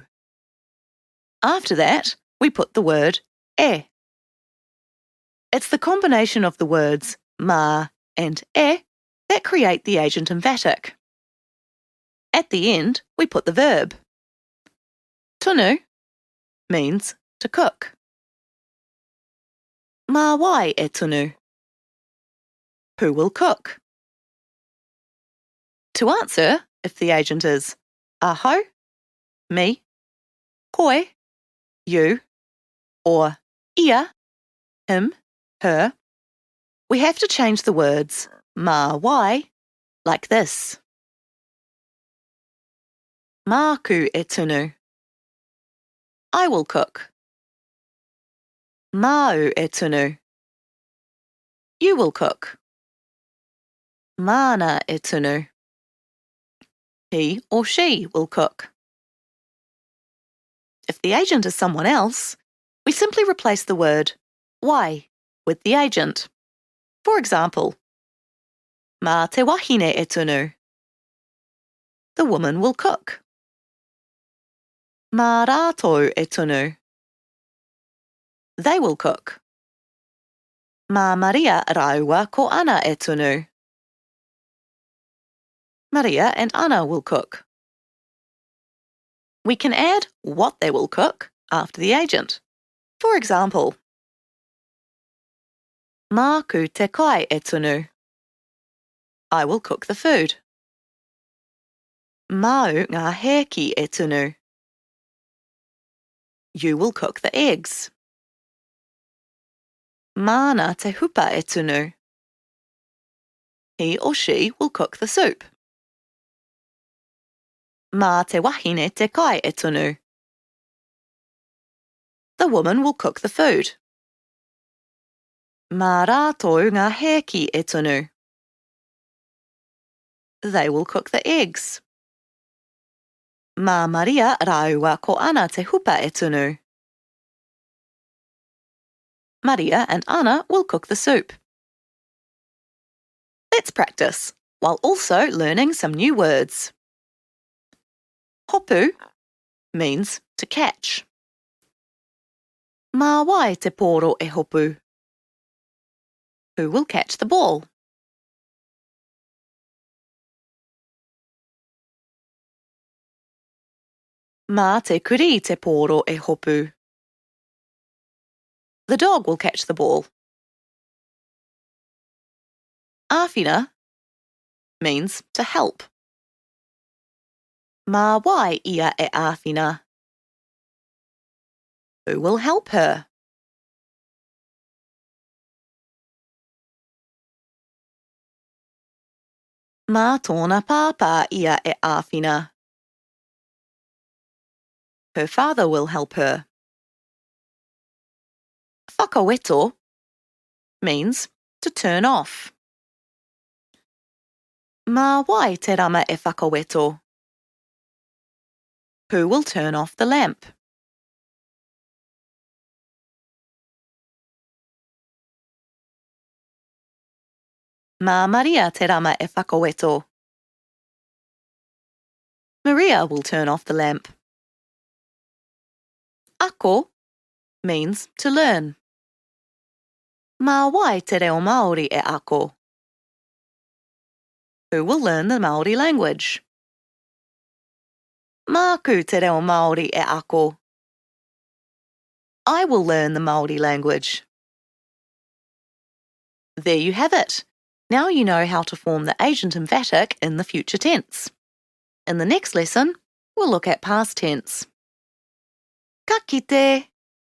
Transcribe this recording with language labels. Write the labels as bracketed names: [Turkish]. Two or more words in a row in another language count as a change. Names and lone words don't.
[English] After that, we put the word e. It's the combination of the words mā and e that create the agent emphatic. At the end, we put the verb. Tunu means to cook. [Māori] Mā wai e tunu? [English] Who will cook? To answer, if the agent is aho, me, koe, you, or ia, him, her, we have to change the words [Māori] mā wai [English] like this. [Māori] Māku e tunu. [English] I will cook. [Māori] Māu e tunu. [English] You will cook. [Māori] Māna e tunu. [English] He or she will cook. If the agent is someone else, we simply replace the word wai with the agent. For example, [Māori] mā te wahine e tunu. [English] The woman will cook. [Māori] Mā rātou e tunu. [English] They will cook. [Māori] Mā Maria rāua ko Ana e tunu. [English] Maria and Anna will cook. We can add what they will cook after the agent. For example, [Māori] Māku te kai e tunu. [English] I will cook the food. [Māori] Māu ngā hēki e tunu. [English] You will cook the eggs. [Māori] Māna te hupa e tunu. [English] He or she will cook the soup. [Māori] Mā te wahine te kai e tunu. [English] The woman will cook the food. [Māori] Mā rātou ngā hēki e tunu. [English] They will cook the eggs. [Māori] Mā Maria rāua ko Ana te hupa e tunu. [English] Maria and Anna will cook the soup. Let's practice, while also learning some new words. Hopu means to catch. [Māori] Mā wai te pōro e hopu. [English] Who will catch the ball? [Māori] Mā te kuri te pōro e hopu. [English] The dog will catch the ball. Āwhina means to help. [Māori] Mā wai ia e āwhina. [English] Who will help her? [Māori] Mā tōna pāpā ia e āwhina. [English] Her father will help her. Whakaweto means to turn off. [Māori] Mā wai te rama e whakaweto? [English] Who will turn off the lamp? [Māori] Mā Maria te rama e whakaweto? [English] Maria will turn off the lamp. Ako means to learn. [Māori] Mā wai te reo Māori e ako? [English] Who will learn the Māori language? [Māori] Māku te reo Māori e ako? [English] I will learn the Māori language. There you have it. Now you know how to form the agent emphatic in the future tense. In the next lesson, we'll look at past tense. [Māori] Ka kite!